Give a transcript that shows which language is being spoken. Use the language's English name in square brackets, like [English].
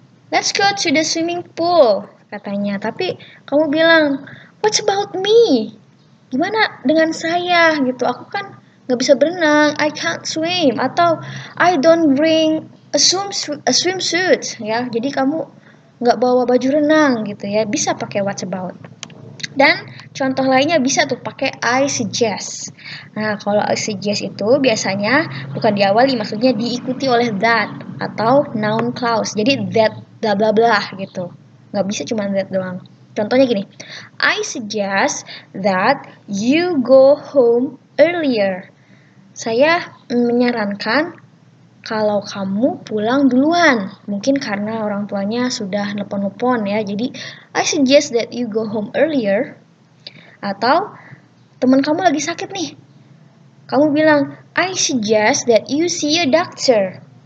[English] Let's go to the swimming pool, [Indonesian] katanya. Tapi kamu bilang, [English] what about me? [Indonesian] Gimana dengan saya gitu? Aku kan nggak bisa berenang, [English] I can't swim. Atau I don't bring a swimsuit ya. [Indonesian] Jadi kamu nggak bawa baju renang gitu ya. Bisa pakai what about. Dan contoh lainnya bisa tuh pakai I suggest. Nah, kalau I suggest itu biasanya bukan diawali, maksudnya diikuti oleh that atau noun clause. Jadi that bla bla bla gitu. Nggak bisa cuma that doang. Contohnya gini, [English] I suggest that you go home earlier. [Indonesian] Saya menyarankan kalau kamu pulang duluan. Mungkin karena orang tuanya sudah nelpon-nelpon ya. [English] Jadi, I suggest that you go home earlier. [Indonesian] Atau teman kamu lagi sakit nih. Kamu bilang, [English] I suggest that you see a doctor.